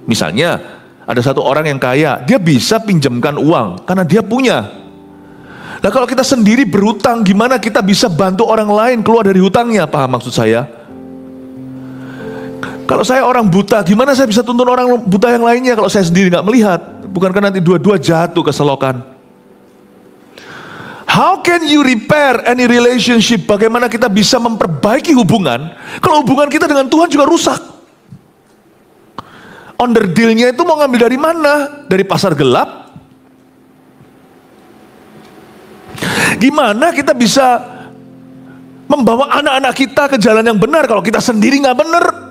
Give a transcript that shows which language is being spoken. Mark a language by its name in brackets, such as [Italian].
[Indonesian] Misalnya ada satu orang yang kaya, dia bisa pinjamkan uang karena dia punya. Nah kalau kita sendiri berhutang, gimana kita bisa bantu orang lain keluar dari hutangnya? Paham maksud saya? Kalau saya orang buta, gimana saya bisa tuntun orang buta yang lainnya kalau saya sendiri nggak melihat? Bukankah nanti dua-dua jatuh ke selokan? [English] How can you repair any relationship? [Indonesian] Bagaimana kita bisa memperbaiki hubungan kalau hubungan kita dengan Tuhan juga rusak? Onderdilnya itu mau ngambil dari mana? Dari pasar gelap? Gimana kita bisa membawa anak-anak kita ke jalan yang benar kalau kita sendiri nggak benar?